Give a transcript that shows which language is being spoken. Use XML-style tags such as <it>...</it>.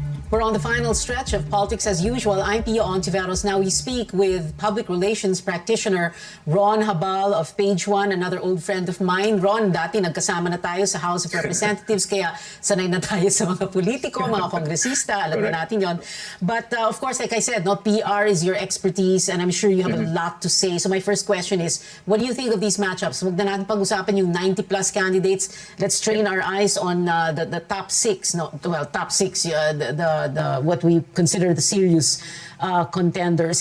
<en>We're on the final stretch of Politics as Usual. I'm Pia Ontiveros. Now we speak with public relations practitioner Ron Habal of Page One, another old friend of mine.</en> <tl>Ron, dati nagkasama na tayo sa House of Representatives, kaya sanay na tayo sa mga politiko, mga kongresista, alam na natin yon.</tl> <en>But of course, like I said, no, PR is your expertise, and I'm sure you have a lot to say. So my first question is, what do you think of these matchups?</en> <tl>Huwag na natin pag-usapan yung 90-plus candidates.</tl> <en>Let's train our eyes on the top 6. No, well, top 6, what we consider the serious contenders.</en>